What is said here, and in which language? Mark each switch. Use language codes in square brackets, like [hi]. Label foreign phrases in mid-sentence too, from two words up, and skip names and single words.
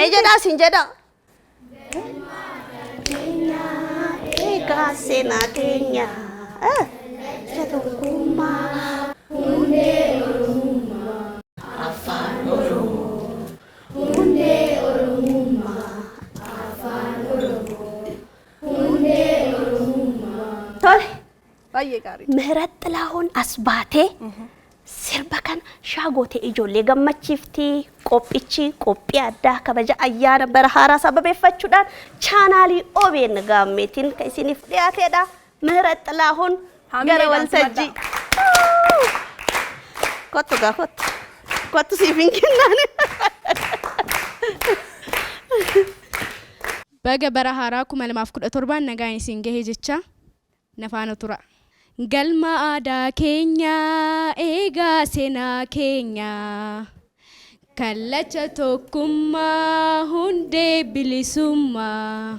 [om] mee jedhaa sin jedha eegaa seenaa keenya tokkummaa tole Baay'ee gaarii. ምህረት ጥላሁን አስባቴ sirba kan shaagotee ijoollee gammachiifti qophichi qophii addaa kabaja ayyaana bara haaraa sababeeffachuudhaan chaanaalii OBN gaammeetiin kan isiniif dhiyaateedha. ምህረት ጥላሁን gara waltajjii kottu gaa kottu siif hin kennaan. Baga bara haaraa 2017 nagaan isin gahee jecha nafaana tura. Galma aadaa keenya eegaa seenaa keenya kallacha tokkummaa hundee bilisummaa